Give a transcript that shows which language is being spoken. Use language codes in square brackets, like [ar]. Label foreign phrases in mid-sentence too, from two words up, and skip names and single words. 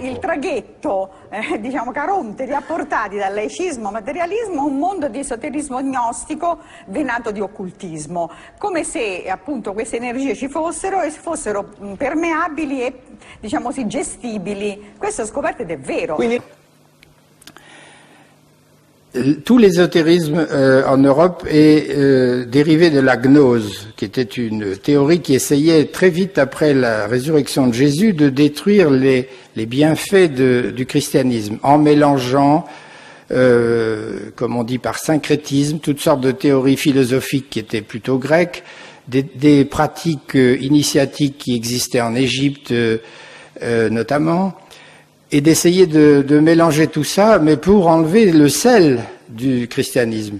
[it] Il traghetto, diciamo, Caronte, riapportati dal laicismo materialismo a un mondo di esoterismo gnostico venato di occultismo, come se appunto queste energie ci fossero e fossero permeabili e diciamo sì gestibili. Questo ho scoperto ed è vero. Quindi... [fr] Tout l'ésotérisme en Europe est dérivé de la gnose, qui était une théorie qui essayait très vite après la résurrection de Jésus de détruire les bienfaits du christianisme en mélangeant comme on dit par syncrétisme, toutes sortes de théories philosophiques qui étaient plutôt grecques, des pratiques initiatiques qui existaient en Égypte notamment, et d'essayer de mélanger tout ça, mais pour enlever le sel du christianisme.